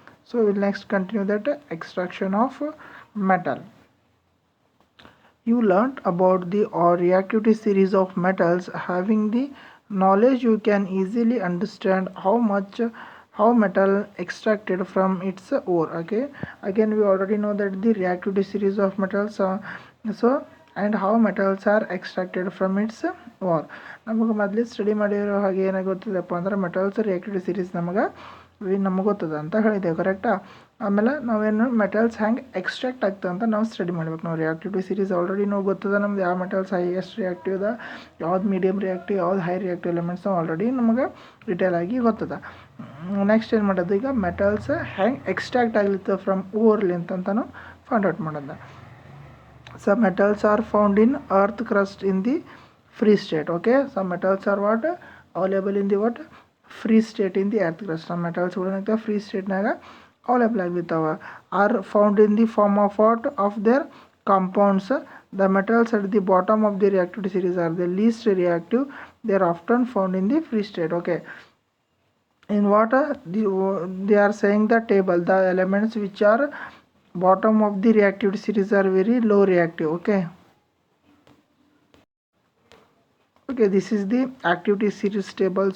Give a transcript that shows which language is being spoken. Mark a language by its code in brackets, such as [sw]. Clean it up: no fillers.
[en] So we'll next continue that extraction of metal. You learnt about the reactivity series of metals. Having the knowledge, you can easily understand how metal extracted from its ore. Okay, again we already know that the reactivity series of metals, and how metals are extracted from its ore. [kn] ನಮಗೆ ಮೊದಲೇ study ಮಾಡಿರೋ ಹಾಗೆ ಏನಾಗುತ್ತದಪ್ಪ ಅಂದ್ರೆ metals reactivity series ನಮಗೆ ಗೊತ್ತದ ಅಂತ ಹೇಳಿದೆವು, ಕರೆಕ್ಟಾ? ಆಮೇಲೆ ನಾವೇನು ಮೆಟಲ್ಸ್ ಹೆಂಗೆ ಎಕ್ಸ್ಟ್ರಾಕ್ಟ್ ಆಗ್ತದೆ ಅಂತ ನಾವು ಸ್ಟಡಿ ಮಾಡ್ಬೇಕು. ನಾವು ರಿಯಾಕ್ಟಿವಿಟಿ ಸೀರೀಸ್ ಆಲ್ರೆಡಿ ನಾವು ಗೊತ್ತದ ನಮ್ದು ಯಾವ ಮೆಟಲ್ಸ್ ಹೈಯೆಸ್ಟ್ ರಿಯಾಕ್ಟಿವ್ ಅದ, ಯಾವ್ದು ಮೀಡಿಯಮ್ ರಿಯಾಕ್ಟಿವ್, ಯಾವ್ದು ಹೈ ರಿಯಾಕ್ಟಿವ್ ಎಲಿಮೆಂಟ್ಸ್ ನಾವು ಆಲ್ರೆಡಿ ನಮಗೆ ಡಿಟೇಲ್ ಆಗಿ ಗೊತ್ತದ. ನೆಕ್ಸ್ಟ್ ಏನು ಮಾಡೋದು, ಈಗ ಮೆಟಲ್ಸ್ ಹೆಂಗೆ ಎಕ್ಸ್ಟ್ರಾಕ್ಟ್ ಆಗ್ಲಿತ್ತು ಫ್ರಮ್ ಓರ್ಲಿಂತ ಅಂತಲೂ ಫೈಂಡ್ ಔಟ್ ಮಾಡೋದು. [en] Some metals are found in earth crust in the free state. Okay, some metals are what available in the what free state in the earth crust. [kn] Some metals ಏನಾಗ್ತವೆ free ಸ್ಟೇಟ್ನಾಗ available ಆಗಿರ್ತಾವೆ. [en] Are found in the form of what of their compounds. The metals at the bottom of the reactivity series are the least reactive. They are often found in the free state. Okay, in what they are saying the table, the elements which are bottom of the reactivity series are very low reactive. Okay, this is the activity series table.